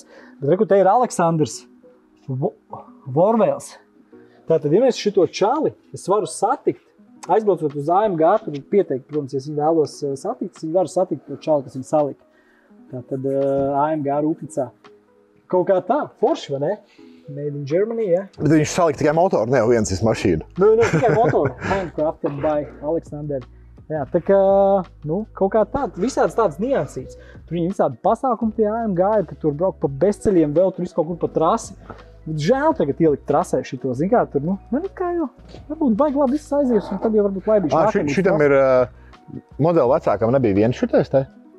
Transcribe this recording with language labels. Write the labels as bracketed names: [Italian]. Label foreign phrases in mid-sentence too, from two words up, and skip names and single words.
[Latvian] Bet reku, te ir Aleksandrs Vorvēls. Tātad, ja mēs šito čali, es varu satikt, aizbraucot uz AMG, tur pieteikt, protams, ja es viņu vēlos satikt, es varu satikt to čali, kas viņu salika. Tātad AMG Rūpnicā. Kaut kā tā, forši, vai ne? [English] Made in Germany, [Latvian] jā. Bet viņš salika tikai motoru, ne viens mašīnu. Nu, tikai motoru. [English] Handcrafted by Alexander. [Latvian] Jā, tā kā, nu, kaut kā tāda, visādas tādas niansītes. Tur viņi visādi pasākumi tie AMG ir, ka tur brauk pa bezceļiem, vēl tur kaut kur pa trasi. Bet žēl tagad ielikt trasē šito, zin kā, tur, nu, kā jau, varbūt baigi labi viss aizies, un tad jau varbūt laidīšu. Šitam ir modeli vecākam nebija viens šitais te?